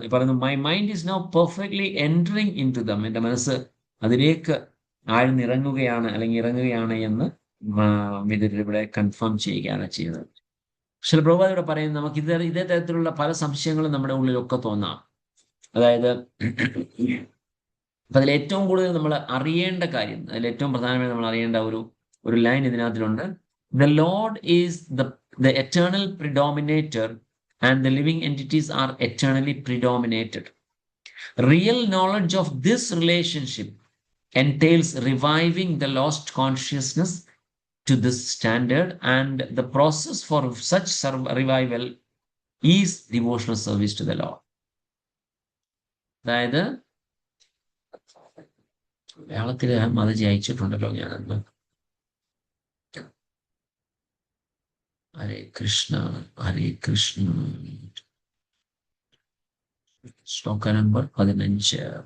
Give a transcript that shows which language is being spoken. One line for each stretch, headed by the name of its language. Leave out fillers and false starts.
Malayalam: പറയുന്നു,
English: My mind is now perfectly entering in to them.
Malayalam: എൻ്റെ മനസ്സ് അതിലേക്ക് ആഴ്ന്നിറങ്ങുകയാണ് അല്ലെങ്കിൽ ഇറങ്ങുകയാണ് എന്ന് വിതുരൻ ഇവിടെ കൺഫേം ചെയ്യുകയാണ് ചെയ്യുന്നത്. പക്ഷേ പ്രഭുപാദ് ഇവിടെ പറയുന്നത്, നമുക്ക് ഇതേ തരത്തിലുള്ള പല സംശയങ്ങളും നമ്മുടെ ഉള്ളിലൊക്കെ തോന്നാം. അതായത് അപ്പൊ അതിൽ ഏറ്റവും കൂടുതൽ നമ്മൾ അറിയേണ്ട കാര്യം, അതിൽ ഏറ്റവും പ്രധാനമായി നമ്മൾ അറിയേണ്ട ഒരു line ഇതിനകത്തിലുണ്ട്.
English: The Lord is the eternal predominator and the living entities are eternally predominated. Real knowledge of this relationship entails reviving the lost consciousness to this standard, and the process for such revival is devotional service to the Lord.
Malayalam: അതായത് മലയാളത്തില് മതജി അയച്ചിട്ടുണ്ടല്ലോ ഞാനന്ന്. ഹരേ കൃഷ്ണ, ഹരേ കൃഷ്ണ. ശ്ലോക number 15.